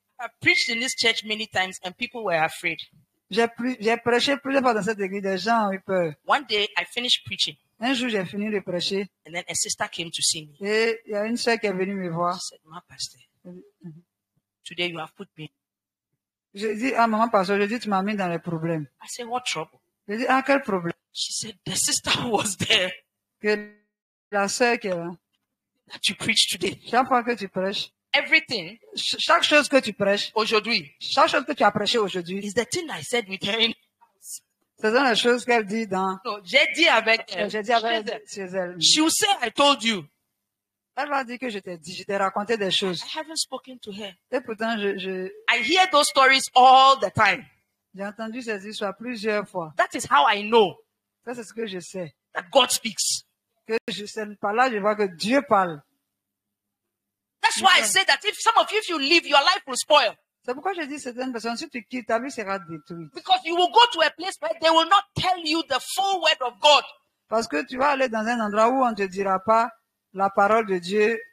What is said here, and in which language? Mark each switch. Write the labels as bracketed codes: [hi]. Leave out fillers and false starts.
[en] I preached in this church many times, and people were afraid. [fr] J'ai prêché plusieurs fois dans cette église. Des gens ont eu peur. [en] One day, I finished preaching, [fr] Un jour, j'ai fini de prêcher. [en] and then a sister came to see me. [fr] Et il y a une soeur qui est venue me voir. [en] She said, "My pastor, today you have put me." [fr] Je dis, ah, maman, pasteur, je dis, tu m'as mis dans les problèmes. [en] I said, "What trouble?" [fr] Je dis, ah, quel problème? [en] She said, "The sister who was there [fr] Que la soeur qui est là. [en] that you preached today, [fr] Chaque fois que tu prêches, [en] everything [fr] chaque chose que tu prêches, aujourd'hui chaque chose que tu as prêché aujourd'hui, [en] is the thing I said with her." [fr] ce sont les choses qu'elle dit dans, No, j'ai dit avec elle. j'ai dit avec elle, chez elle. [en] She will say, "I told you." [fr] Elle va dire que je t'ai raconté des choses. [en] I haven't spoken to her. [fr] Et pourtant, [en] I hear those stories all the time. [fr] j'ai entendu ces histoires plusieurs fois. [en] That is how I know [fr] Ça, c'est ce que je sais. [en] that God speaks. [fr] Que je sais, par là, je vois que Dieu parle. [en] That's why I say that if some of you, if you leave, your life will spoil. [fr] C'est pourquoi je dis certaines personnes, si tu quittes, ta vie sera détruite. [en] Because you will go to a place where they will not tell you the full word of God. [fr] Parce que tu vas aller dans un endroit où on ne te dira pas la parole de Dieu